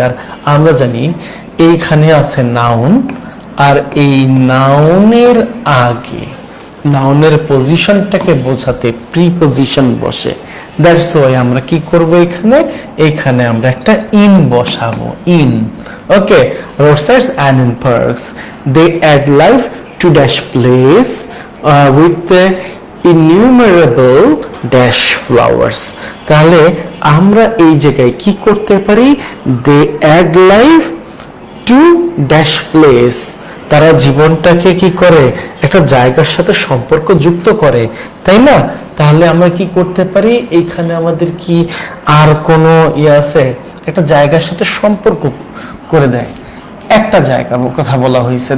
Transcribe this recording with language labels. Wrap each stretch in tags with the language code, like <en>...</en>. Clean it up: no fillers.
<bn>আর আমরা জানি এইখানে আছে নাউন, আর এই নাউনের আগে নাউনের পজিশনটাকে বোঝাতে প্রিপজিশন বসে।</bn> <en>that's why</en> <bn>আমরা কি করব, এখানে আমরা একটা ইন বসাবো, in.</bn> <en>Okay, roadsides and in parks they add life to dash place with the innumerable dash flowers.</en> <bn>তাহলে আমরা এই জায়গায় কি করতে পারি?</bn> <en>they add life to dash place,</en> <bn>তারা জীবনটাকে কি করে? একটা জায়গার সাথে সম্পর্ক যুক্ত করে, তাই না? তাহলে আমরা কি করতে পারি? এখানে আমাদের কি আর কোনো ইয়ে আছে? একটা জায়গার সাথে সম্পর্ক করে দেয়, একটা জায়গার কথা বলা হয়েছে।</bn>